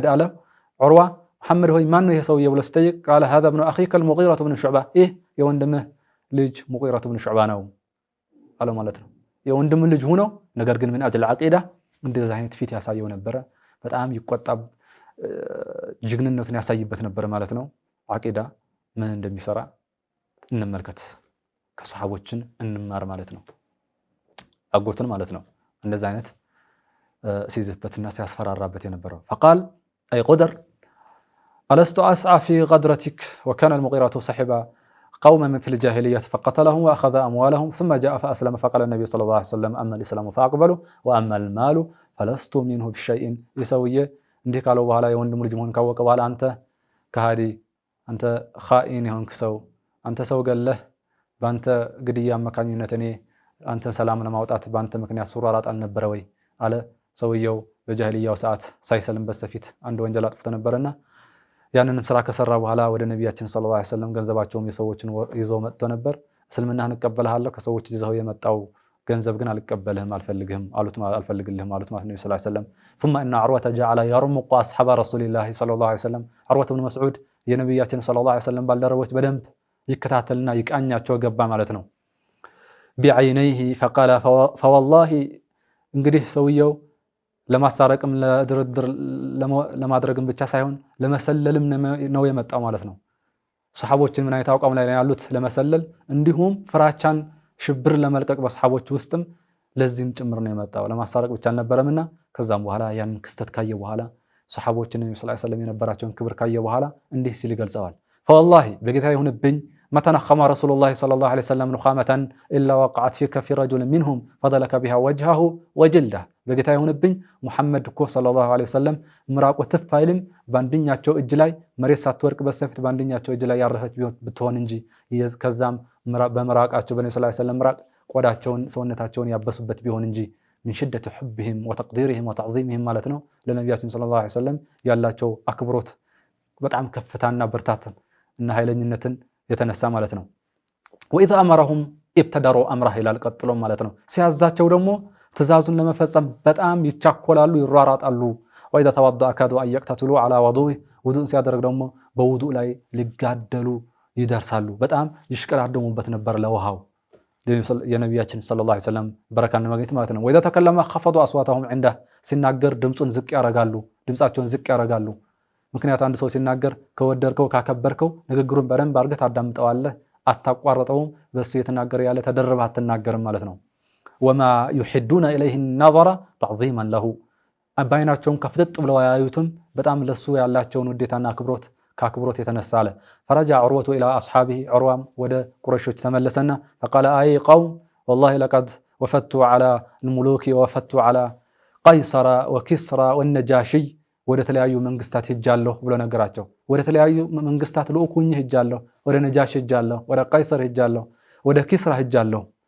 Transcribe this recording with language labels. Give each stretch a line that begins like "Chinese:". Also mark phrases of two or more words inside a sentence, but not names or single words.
Amharic: አለ ዑርዋ። ሙሐመድ ሆይ ማን ነው ይሄ ሰውዬ ብሎ ሲጠይቅ
Arabic: قال هذا ابن أخيك المغيرة بن شعبة
Amharic: ይህ የወንድምህ ልጅ ሙጊረቱ ብን ሹዕባ ነው አለ ማለት ነው። የወንድም ልጅ ሆኖ ነገር ግን ምን
Arabic: أجل عقيدة
Amharic: እንደዚህ አይነት ፊት ያሳየው ነበረ። በጣም ይቆጣ ጅግንነቱን ያሳይበት ነበር ማለት ነው። ዓቂዳ ምን እንደሚሰራ እንመልከት፣ ከሰሃቦችን እንማር ማለት ነው። አጎትን ማለት ነው እንደዛ አይነት ሲዝበትና ሲያስፈራራበት የነበረው
Arabic: فقال أي قدر ألست أسعى في غدرتك وكان المغيرة صاحب قوما من في الجاهلية فقتلهم وأخذ أموالهم ثم جاء فأسلم فقال النبي صلى الله عليه وسلم أما الإسلام فأقبله وأما المال فلست منه بشيء يسويه
Amharic: እንዲህ ካለው በኋላ የወንድሙ ልጅ መሆን ካወቀ በኋላ አንተ ከሃዲ፣ አንተ ኻኢን የሆንክ ሰው፣ አንተ ሰው ገለህ በአንተ ግድያ አማካኝነት እኔ አንተን ሰላም ለማውጣት በአንተ ምክንያት ሱራራጥ አልነበረ ወይ አለ። ሰውየው በጃሂልያው ሰዓት ሳይሰልም በስተፊት አንድ ወንጀል አጥፍቶ ነበርና ያንንም ስራ ከሰራ በኋላ ወደ ነቢያችን
Arabic: صلى الله عليه وسلم
Amharic: ገንዘባቸውም የሰዎችን ይዞ መጥቶ ነበር። እስልምናህን እቀበልሃለሁ፣ ከሰዎች ይዘው የመጣው ገንዘብ ግን አልቀበልህም፣ አልፈልግልህም አሉት ማለት ነው
Arabic: صلى الله عليه وسلم። ثم ان عروة جعل يرمق اصحاب رسول الله صلى الله عليه وسلم عروة بن مسعود
Amharic: የነቢያችን
Arabic: صلى الله عليه وسلم
Amharic: ባልደረቦች በደንብ ይከታተልና ይቃኛቸው ገባ ማለት ነው።
Arabic: بعينيه فقال فوالله
Amharic: እንግዲህ ሰውየው ለማሳረቅም ለድርድር ለማድረግም ብቻ ሳይሆን ለመሰለልም ነው የመጣው ማለት ነው። ሰሃቦችን ምን አይነት አቋም ላይ ያሉት ለመሰለል፣ እንዲሁም ፍራቻን ሽብር ለመልቀቅ በሰሃቦች ውስጥም ለዚህም ጭምር ነው የመጣው። ለማሳረቅ ብቻ አልነበረምና ከዛም በኋላ ያን ክስተት ካየ በኋላ ሰሃቦችን ነብዩ
Arabic: صلى الله عليه وسلم
Amharic: የነበራቸውን ክብር ካየ በኋላ እንዲህ ሲል ይገልጸዋል። فوالله በጌታ ይሁንብኝ
Arabic: ما تنخم رسول الله صلى الله عليه وسلم نخامة إلا وقعت في كف رجل منهم فضلك بها وجهه وجلده
Amharic: በጌታ ይሁንብኝ ሙሐመድ እኮ
Arabic: صلى الله عليه وسلم
Amharic: ምራቁ ትፋይልም ባንድኛቸው እጅ ላይ መሬት ሳትወርቅ በሰፊት ባንድኛቸው እጅ ላይ ያረፈች ብትሆን እንጂ ከዛም በምራቃቸው በነብዩ
Arabic: صلى الله عليه وسلم
Amharic: ምራቅ ቆዳቸውን ሰውነታቸውን ያበሱበት ቢሆን እንጂ
Arabic: من شدة حبهم وتقديرهم وتعظيمهم
Amharic: ማለት ነው። ለነቢያችን
Arabic: صلى الله عليه وسلم
Amharic: ያላቸው አክብሮት በጣም ከፍታና ብርታትን እና ኃይለኝነትን የተነሳ ማለት ነው።
Arabic: وإذا أمرهم ابتدروا أمره
Amharic: ይላል ቀጥሎ ማለት ነው። ሲያዛቸው ደግሞ ትእዛዙን ለመፈጸም በጣም ይቻኮላሉ፣ ይሯራጣሉ።
Arabic: وإذا توضأ كادوا أن يقتتلوا على وضوءه
Amharic: ውዱእ ሲያደርግ ደግሞ በውዱእ ላይ ሊጋደሉ ይደርሳሉ። በጣም ይሽቀዳደሙበት ነበር ለውሃው የነቢያችን
Arabic: صلى الله عليه وسلم
Amharic: በረካን ለማግኘት ማለት ነው።
Arabic: وإذا تكلم خفضوا أصواتهم عنده
Amharic: ሲናገር ድምጹን ዝቅ ያረጋሉ፣ ድምጻቸውን ዝቅ ያረጋሉ። ምክንያት አንድ ሰው ሲናገር ከወደርከው ካከበርከው ንግግሩን በደንብ አድርገህ ታዳምጠዋለህ፣ አታቋርጠውም። በሱ የተናገረ ያለ ተደረበ አትናገርም ማለት ነው።
Arabic: وما يحدون إليه النظر تعظيما له
Amharic: በዓይናቸውም ከፍጥጥ ብለው ያዩትም በጣም ለሱ ያላቸውን ውዴታና ከአክብሮት የተነሳ አለ።
Arabic: فرجع عروة إلى أصحابه
Amharic: عروام ወደ ቁረይሾች ተመለሰና
Arabic: فقال أي قوم والله لقد وفدت على الملوك ووفدت على قيصر وكسرى والنجاشي
Amharic: ወደ ተለያዩ መንግስታት ሄጃለሁ ብሎ ነገራቸው። ወደ ተለያዩ መንግስታት ልኡኩኝ ሄጃለሁ፣ ወደ ነጃሽ ሄጃለሁ፣ ወደ ቀይሰር ሄጃለሁ፣ ወደ ኪስራ ሄጃለሁ፣